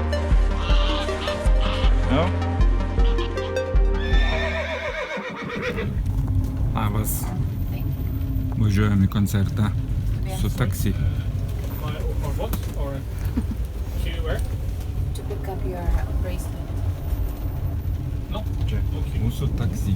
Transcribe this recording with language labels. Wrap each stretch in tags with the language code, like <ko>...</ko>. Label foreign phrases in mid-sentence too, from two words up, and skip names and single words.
<lt>No? Labas. Važiuojam į koncertą su taksi.</lt> <en>Or what? Or to where? To pick up your bracelet. No.</en> <lt>Čia mūsų taksi.</lt>